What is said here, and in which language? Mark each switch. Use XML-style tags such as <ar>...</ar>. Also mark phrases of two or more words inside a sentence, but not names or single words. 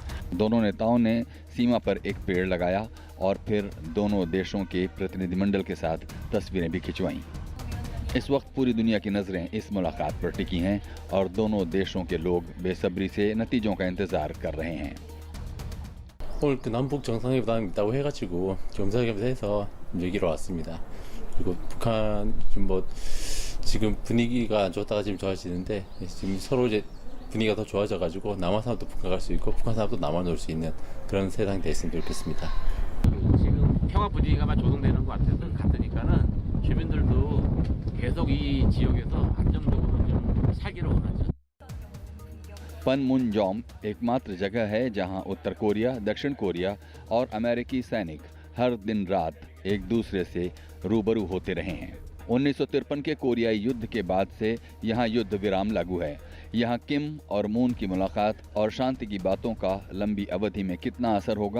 <hi>दोनों नेताओं ने सीमा पर एक पेड़ लगाया और फिर दोनों देशों के प्रतिनिधिमंडल के साथ तस्वीरें भी खिंचवाईं। इस वक्त पूरी दुनिया की नज़रें इस मुलाकात पर टिकी हैं और दोनों देशों के लोग बेसब्री से नतीजों का इंतज़ार कर रहे हैं।</hi> <ko>오늘 그 남북 정상회담 있다고 해가지고 정상회담에서 해서 얘기로 왔습니다. 그리고 북한 지금 분위기가 안 좋다가 지금 좋아지는데 지금 서로 이제 분위기가 더 좋아져가지고 남한 사람도 북한 갈 수 있고 북한 사람도 남한 올 수 있는 그런 세상이 됐으면 좋겠습니다. 지금 평화 분위기가 조성되는 것 같으니까는 주민들도 계속 이 지역에서 안정적으로 좀 살기를 원하죠.</ko> <hi>पनमुनजोम एकमात्र जगह है जहां उत्तर कोरिया, दक्षिण कोरिया और अमेरिकी सैनिक हर दिन रात एक दूसरे से रूबरू होते रहे हैं। 1953 के कोरियाई युद्ध के बाद से यहाँ युद्ध विराम लागू है। यहाँ किम और मून की मुलाकात और शांति की बातों का लंबी अवधि में कितना असर होगा?</hi>